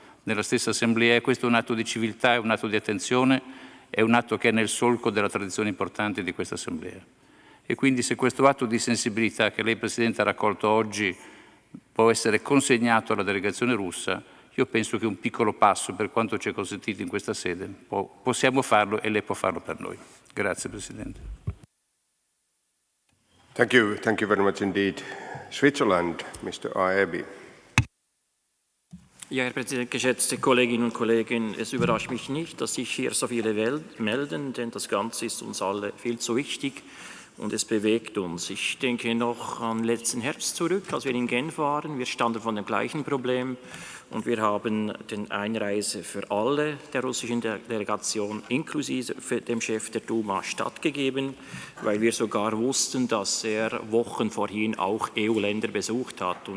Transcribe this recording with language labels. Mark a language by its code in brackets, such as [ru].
[it] nella stessa Assemblea, e questo è un atto di civiltà, è un atto di attenzione, è un atto che è nel solco della tradizione importante di questa Assemblea. E quindi se questo atto di sensibilità che lei, Presidente, ha raccolto oggi può essere consegnato alla delegazione russa, io penso che un piccolo passo, per quanto ci è consentito in questa sede, possiamo farlo e lei può farlo per noi. Grazie, Presidente. [en] Thank you very much indeed. Switzerland, Mr. Aebi. [de] Ja, Herr Präsident, geschätzte Kolleginnen und Kollegen, es überrascht mich nicht, dass sich hier so viele melden, denn das Ganze ist uns alle viel zu wichtig und es bewegt uns. Ich denke noch an letzten Herbst zurück, als wir in Genf waren. Wir standen vor dem gleichen Problem und wir haben die Einreise für alle der russischen Delegation inklusive dem Chef der Duma stattgegeben, weil wir sogar wussten, dass er Wochen vorhin auch EU-Länder besucht hat.